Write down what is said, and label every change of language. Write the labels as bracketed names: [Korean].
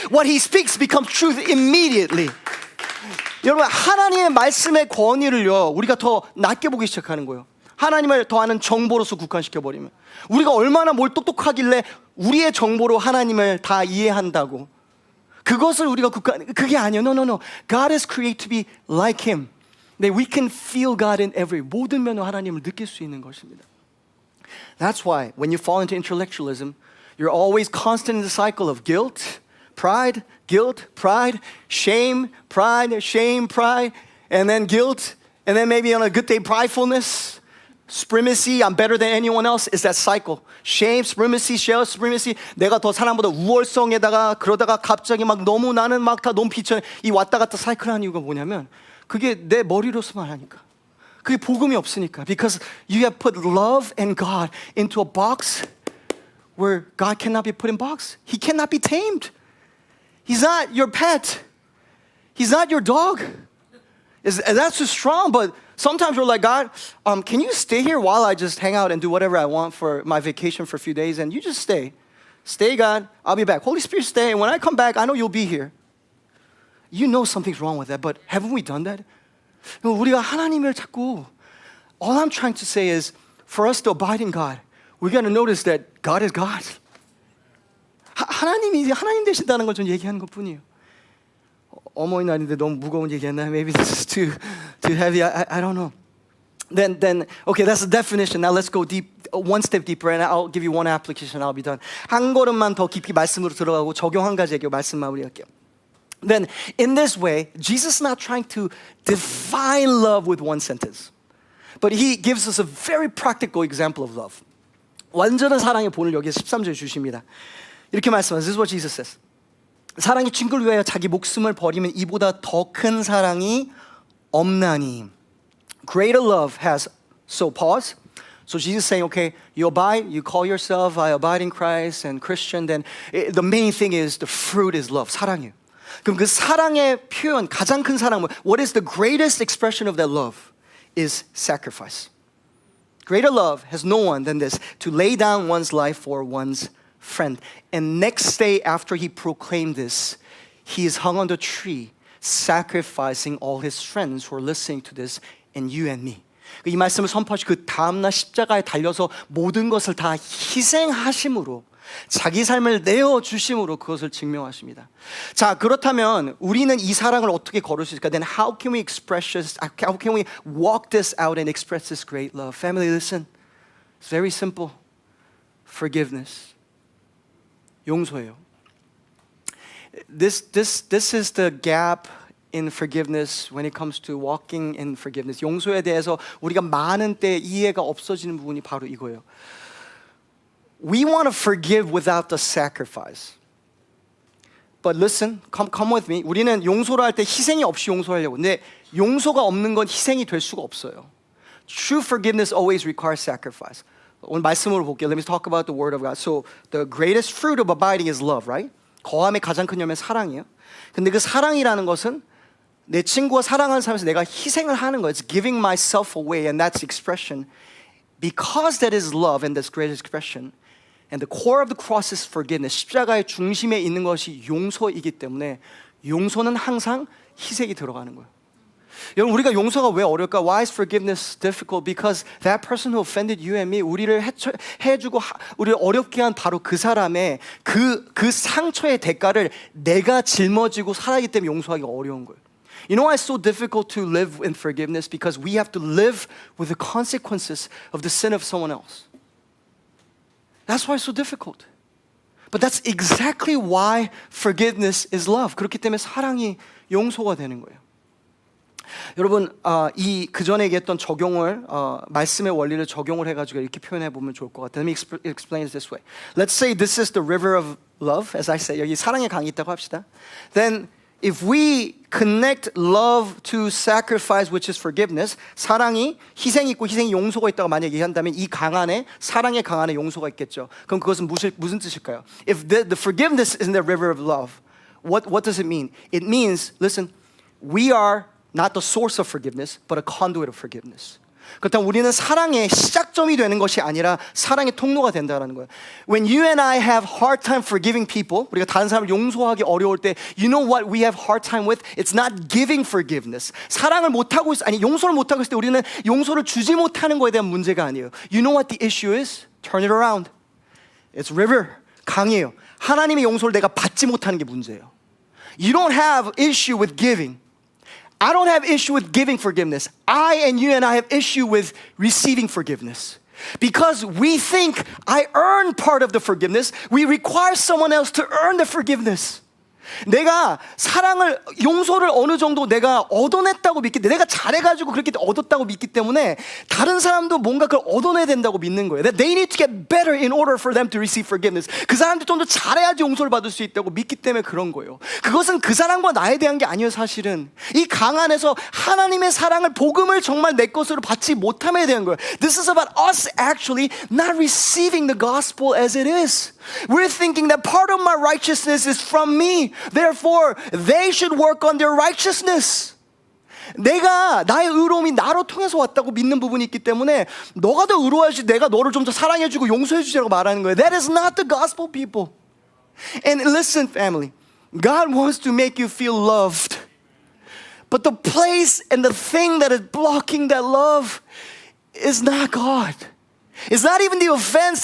[English] What he speaks becomes truth immediately. [Korean] 여러분, 하나님의 말씀의 권위를요, 우리가 더 낮게 보기 시작하는 거예요. 하나님을 더 아는 정보로서 국한시켜버리면 우리가 얼마나 뭘 똑똑하길래 우리의 정보로 하나님을 다 이해한다고. 그것을 우리가 그게 아니에요. [English] No. God is created to be like him. That we can feel God in every, [Korean] 모든 면으로 하나님을 느낄 수 있는 것입니다. [English] That's why when you fall into intellectualism, you're always constant in the cycle of guilt, pride, guilt, pride, shame, pride, and then guilt, and then maybe on a good day, pridefulness, supremacy, I'm better than anyone else. Is that cycle. Shame, supremacy, [Korean] 내가 더 사람보다 우월성에다가 그러다가 갑자기 막 너무 나는 막 다 너무 비천해. 이 왔다 갔다 사이클 하는 이유가 뭐냐면 그게 내 머리로서만 하니까. 그게 복음이 없으니까. [English] Because you have put love and God into a box where God cannot be put in box. He cannot be tamed. He's not your pet. He's not your dog. That's too strong, but sometimes we're like, God, can you stay here while I just hang out and do whatever I want for my vacation for a few days? And you just stay. Stay, God. I'll be back. Holy Spirit, stay. And when I come back, I know you'll be here. You know something's wrong with that, but haven't we done that? [Korean] 우리가 하나님을 자꾸, [English] all I'm trying to say is, for us to abide in God, we got to notice that God is God. [Korean] 하나님이 하나님 되신다는 걸 좀 얘기하는 것뿐이에요. 어머니날인데 너무 무거운 얘기했나? [English] Maybe this is too heavy. I don't know. Then okay, that's the definition. Now let's go deep, one step deeper, and I'll give you one application. I'll be done. [Korean] 한 걸음만 더 깊이 말씀으로 들어가고 적용 한 가지 얘기 말씀 마무리할게요. [English] Then in this way, Jesus is not trying to define love with one sentence, but he gives us a very practical example of love. [Korean] 완전한 사랑의 본을 여기서 13절에 주십니다. 이렇게 말씀하세요. [English] This is what Jesus says. [Korean] 사랑이 친구를 위하여 자기 목숨을 버리면 이보다 더 큰 사랑이 없나니. [English] Greater love has so pause. So Jesus is saying, okay, you abide, you call yourself, I abide in Christ and Christian, then the main thing is the fruit is love, [Korean] 사랑이에요. 그럼 그 사랑의 표현, 가장 큰 사랑, [English] what is the greatest expression of that love? Is sacrifice. Greater love has no one than this, to lay down one's life for one's friend. And next day after he proclaimed this, he is hung on the tree, sacrificing all his friends who are listening to this, and you and me. [Korean] 이 말씀을 선포하시고 그 다음날 십자가에 달려서 모든 것을 다 희생하심으로 자기 삶을 내어주심으로 그것을 증명하십니다. 자, 그렇다면 우리는 이 사랑을 어떻게 걸을 수 있을까? [English] Then how can we express this? How can we walk this out and express this great love? Family, listen. It's very simple. Forgiveness. [Korean] 용서예요. [English] This is the gap in forgiveness when it comes to walking in forgiveness. [Korean] 용서에 대해서 우리가 많은 때 이해가 없어지는 부분이 바로 이거예요. [English] We want to forgive without the sacrifice. But listen, come with me. [Korean] 우리는 용서를 할 때 희생이 없이 용서하려고. 근데 용서가 없는 건 희생이 될 수가 없어요. [English] True forgiveness always requires sacrifice. [Korean] 오늘 말씀으로 볼게요. [English] Let me talk about the word of God. So the greatest fruit of abiding is love, right? [Korean] 거함의 가장 큰 열매는 사랑이에요. 근데 그 사랑이라는 것은 내 친구가 사랑하는 삶에서 내가 희생을 하는 거예요. [English] It's giving myself away, and that's expression. Because that is love and that's great expression. And the core of the cross is forgiveness. [Korean] 십자가의 중심에 있는 것이 용서이기 때문에 용서는 항상 희생이 들어가는 거예요. 여러분, 우리가 용서가 왜 어려울까? [English] Why is forgiveness difficult? Because that person who offended you and me, [Korean] 우리를 해주고 우리를 어렵게 한 바로 그 사람의 그 상처의 대가를 내가 짊어지고 살아가기 때문에 용서하기가 어려운 거예요. [English] You know why it's so difficult to live in forgiveness? Because we have to live with the consequences of the sin of someone else. That's why it's so difficult. But that's exactly why forgiveness is love. [Korean] 그렇기 때문에 사랑이 용서가 되는 거예요. 여러분, 이 그전에 얘기했던 적용을 말씀의 원리를 적용을 해가지고 이렇게 표현해 보면 좋을 것 같아요. [English] Let me explain it this way. Let's say this is the river of love, as I say. [Korean] 여기 사랑의 강이 있다고 합시다. [English] Then if we connect love to sacrifice, which is forgiveness, [Korean] 사랑이 희생이 있고 희생이 용서가 있다고 만약에 얘기한다면 이 강 안에 사랑의 강 안에 용서가 있겠죠. 그럼 그것은 무슨 뜻일까요? [English] If the forgiveness is in the river of love, what does it mean? It means, listen, we are not the source of forgiveness, but a conduit of forgiveness. [Korean] 그렇다면 우리는 사랑의 시작점이 되는 것이 아니라 사랑의 통로가 된다는 거예요. [English] When you and I have hard time forgiving people, [Korean] 우리가 다른 사람을 용서하기 어려울 때, [English] you know what we have hard time with? It's not giving forgiveness. [Korean] 사랑을 못하고 용서를 못하고 있을 때 우리는 용서를 주지 못하는 것에 대한 문제가 아니에요. [English] You know what the issue is? Turn it around. It's river, [Korean] 강이에요. 하나님의 용서를 내가 받지 못하는 게 문제예요. [English] You don't have issue with giving. I don't have issue with giving forgiveness. I and you and I have issue with receiving forgiveness. Because we think I earn part of the forgiveness, we require someone else to earn the forgiveness. [Korean] 내가 사랑을 용서를 어느 정도 내가 얻어냈다고 믿기 때문에 내가 잘해가지고 그렇게 얻었다고 믿기 때문에 다른 사람도 뭔가 그걸 얻어내야 된다고 믿는 거예요. [English] That they need to get better in order for them to receive forgiveness. [Korean] 그 사람들 좀 더 잘해야지 용서를 받을 수 있다고 믿기 때문에 그런 거예요. 그것은 그 사람과 나에 대한 게 아니에요. 사실은 이 강 안에서 하나님의 사랑을 복음을 정말 내 것으로 받지 못함에 대한 거예요. [English] This is about us actually not receiving the gospel as it is. We're thinking that part of my righteousness is from me. Therefore, they should work on their righteousness. [Korean] 내가 나의 의로움이 나로 통해서 왔다고 믿는 부분이 있기 때문에 너가 더 의로워야지 내가 너를 좀 더 사랑해주고 용서해주자고 말하는 거예요. [English] That is not the gospel, people. And listen, family. God wants to make you feel loved. But the place and the thing that is blocking that love is not God. It's not even the offense.